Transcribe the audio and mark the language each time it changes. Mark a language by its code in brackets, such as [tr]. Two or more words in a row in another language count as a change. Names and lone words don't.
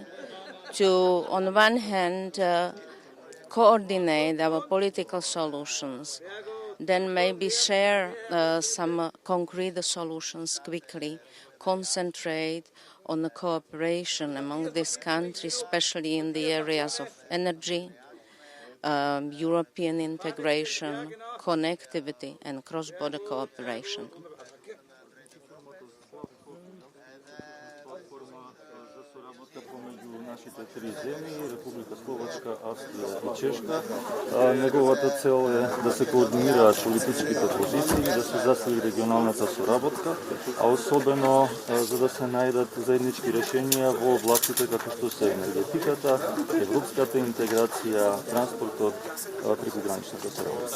[en] to, on one hand, coordinate our political solutions, then maybe share some concrete solutions quickly, concentrate on the cooperation among these countries, especially in the areas of energy, European integration, connectivity and cross-border cooperation. [mk] Нашите 3 земји, Република Словачка, Австрија и Чешка. Неговата цел е да се координираат политичките позиции, да се засили регионалната соработка, а особено за да се најдат заеднички решенија во областите како што се енергетиката, европската интеграција, транспортот, прекограничната соработка.